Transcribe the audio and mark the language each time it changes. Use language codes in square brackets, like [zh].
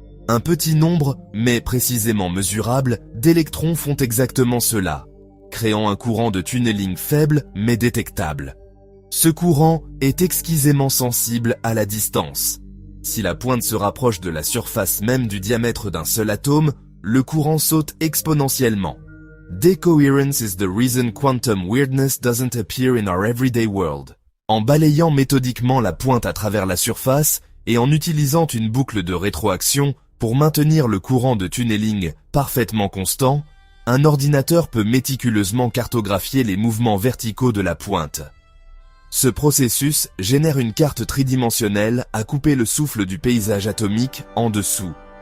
[fr] Un petit nombre, mais précisément mesurable, d'électrons font exactement cela, créant un courant de tunneling faible mais détectable. Ce courant est exquisément sensible à la distance. Si la pointe se rapproche de la surface même du diamètre d'un seul atome, le courant saute exponentiellement. [en] Decoherence is the reason quantum weirdness doesn't appear in our everyday world. [fr] En balayant méthodiquement la pointe à travers la surface et en utilisant une boucle de rétroaction pour maintenir le courant de tunneling parfaitement constant, un ordinateur peut méticuleusement cartographier les mouvements verticaux de la pointe. Ce processus génère une carte tridimensionnelle à couper le souffle du paysage atomique en dessous.